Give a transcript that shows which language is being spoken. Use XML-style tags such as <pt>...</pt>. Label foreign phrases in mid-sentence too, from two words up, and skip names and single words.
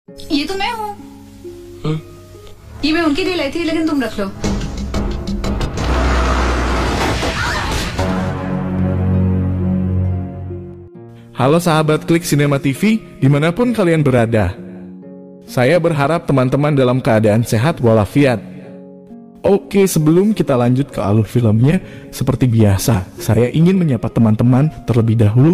<hi>ये तो मैं हूँ। हाँ? ये मैं उनके लिए लाई थी, लेकिन तुम रख लो।</hi> <id>Halo sahabat Klik Cinema TV, dimanapun kalian berada. Saya berharap teman-teman dalam keadaan sehat walafiat. Oke, sebelum kita lanjut ke alur filmnya, seperti biasa, saya ingin menyapa teman-teman terlebih dahulu.</id>